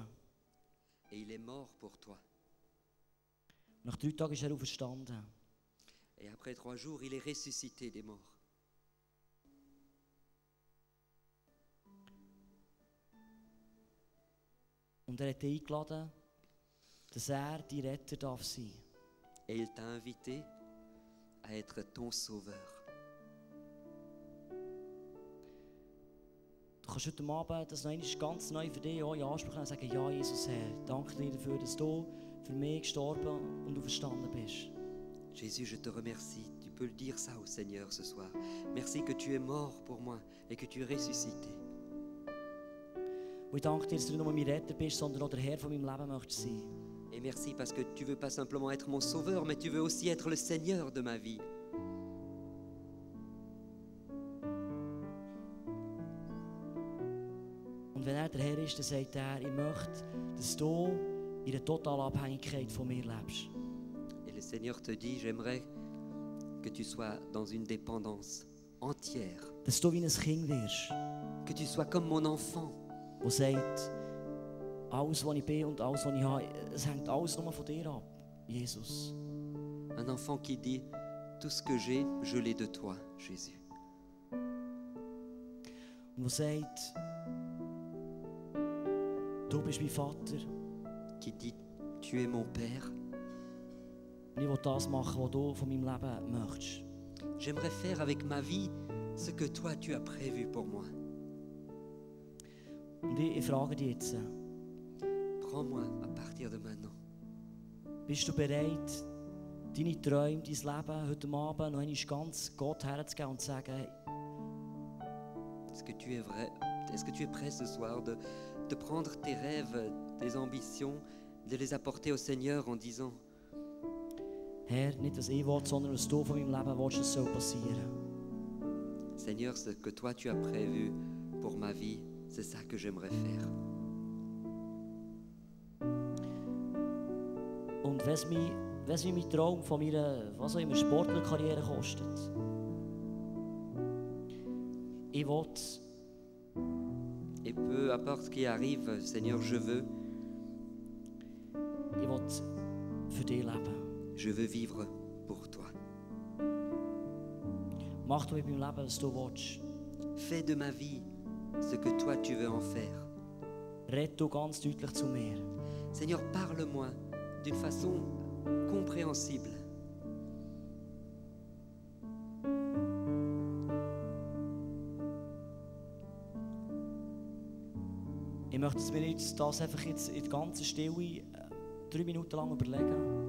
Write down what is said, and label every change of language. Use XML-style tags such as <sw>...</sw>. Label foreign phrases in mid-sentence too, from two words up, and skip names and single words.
<fr>Et il est mort pour toi.</fr> <de>Nach 3 Tagen ist er auferstanden.</de> <fr>Et après 3 jours, il est ressuscité des morts.</fr> <de>Und er hat dich eingeladen, dass er dein Retter darf sein.</de> <fr>Et il t'a invité à être ton sauveur.</fr> <de>Du kannst heute Abend das noch einmal ganz neu für dich auch in Anspruch nehmen und sagen, ja Jesus Herr, danke dir dafür, dass du für mich gestorben und auferstanden bist.</de> <fr>Jésus, je te remercie. Tu peux le dire ça au Seigneur ce soir. Merci que tu es mort pour moi et que tu es ressuscité.</fr> <de>Und ich danke dir, dass du nicht nur mein Retter bist, sondern auch der Herr von meinem Leben möchtest sein.</de> <fr>Et merci parce que tu veux pas simplement être mon sauveur, mais tu veux aussi être le Seigneur de ma vie.</fr> <de>Und wenn er der Herr ist, dann sagt er, ich möchte, dass du in einer totalen Abhängigkeit von mir lebst.</de> <fr>Et le Seigneur te dit, j'aimerais que tu sois dans une dépendance entière.</fr> <de>Dass du wie ein Kind wirst.</de> <fr>Que tu sois comme mon enfant.</fr> <de>Der sagt, alles, was ich bin und alles, was ich habe, es hängt alles nur von dir ab, Jesus.</de> <fr>Un enfant qui dit, tout ce que j'ai, je l'ai de toi, Jésus.</fr> <de>Und der sagt, du bist mein Vater.</de> <fr>Qui dit, tu es mon Père.</fr> <de>Und ich will das machen, was du von meinem Leben möchtest.</de> <fr>J'aimerais faire avec ma vie ce que toi tu as prévu pour moi.</fr> <de>Und ich frage dich jetzt,</de> <fr>Prends-moi à partir de maintenant.</fr> <de>bist du bereit, deine Träume, dein Leben heute Abend noch einmal ganz Gott herzugeben und zu sagen,</de> <fr>Est-ce que tu es vrai? Est-ce que tu es prêt ce soir de prendre tes rêves, tes ambitions, de les apporter au Seigneur en disant,</fr> <de>Herr, nicht was ich will, sondern was du von meinem Leben willst, das soll passieren.</de> <fr>Seigneur, ce que toi tu as prévu pour ma vie, c'est ça que j'aimerais faire.</fr> <de>Und wenn es mich mein Traum von meiner, was auch immer, Sportlerkarriere kostet, ich will,</de> <fr>Et peu importe ce qui arrive, Seigneur, je veux</fr> <de>für dich leben.</de> <fr>Je veux vivre pour toi.</fr> <de>Mach du mit meinem Leben, was du willst.</de> <fr>Fais de ma vie ce que toi tu veux en faire.</fr> <de>Red du ganz deutlich zu mir.</de> <fr>Seigneur, parle-moi d'une façon compréhensible.</fr> <de>Ich möchte, dass wir jetzt das einfach jetzt in der ganzen Stille 3 Minuten lang überlegen.</de>